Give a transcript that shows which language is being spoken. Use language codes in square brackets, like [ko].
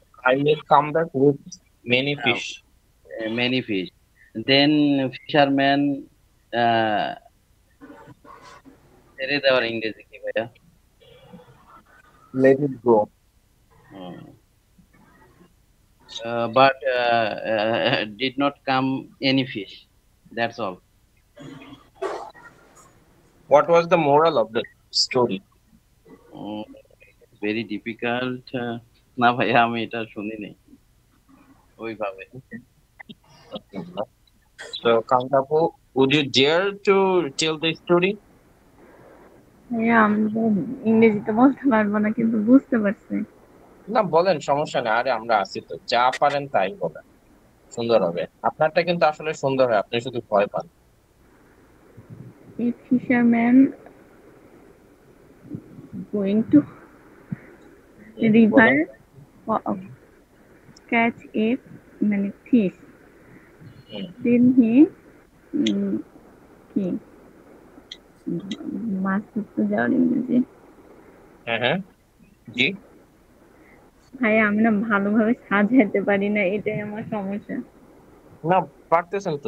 [en] I will come back with many fish. many fish. Then fisherman [bn] ছেড়ে দেওয়ার ইংরেজি কি ভাইয়া? [en] Let it go. But did not come any fish. That's all. What was the moral of the story? Very difficult. [bn] না ভাইয়া আমি এটা শুনি নাই ওইভাবে। [en] So, Kantapu, would you dare to tell the story? [bn] হ্যাঁ, আমি ইংরেজিতে বলতে পারবো না কিন্তু বুঝতে পারছি। না বলেন, সমস্যা নেই, আরে আমরা আছি তো, যা পারেন তাই বলেন, সুন্দর হবে। আপনারটা কিন্তু আসলে সুন্দর হয়, আপনি শুধু ভয় পান। [en] A fisherman going to river [bn] বলেন। [en] catch a [bn] মানে [en] fish. Hmm, Then he [bn] কি মাছ ধরতে যাওয়ার ইংরেজি। হ্যাঁ হ্যাঁ, জি। ভাই আমি না ভালোভাবে সাজাতে পারি না, এটাই আমার সমস্যা। না, পারতেছেন তো,